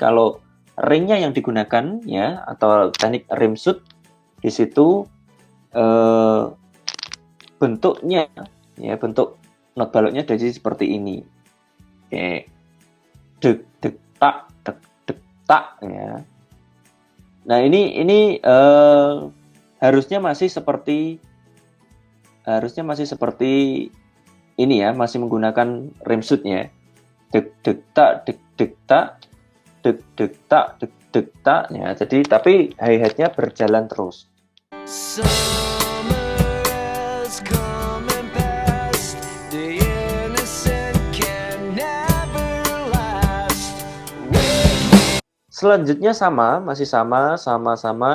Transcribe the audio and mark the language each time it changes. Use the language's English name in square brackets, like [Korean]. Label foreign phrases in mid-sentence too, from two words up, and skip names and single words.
[Indonesian] Kalau ringnya yang digunakan, ya, atau teknik [English] rim shoot, [Indonesian] di situ bentuknya, ya, bentuk not baloknya jadi seperti ini. Oke, dek dek tak, ya. Nah ini harusnya masih seperti ini ya, masih menggunakan rim shootnya. Dek dek tak dek dek tak dek dek tak dek dek tak, ya. Jadi tapi hi-hatnya berjalan terus. Selanjutnya masih sama.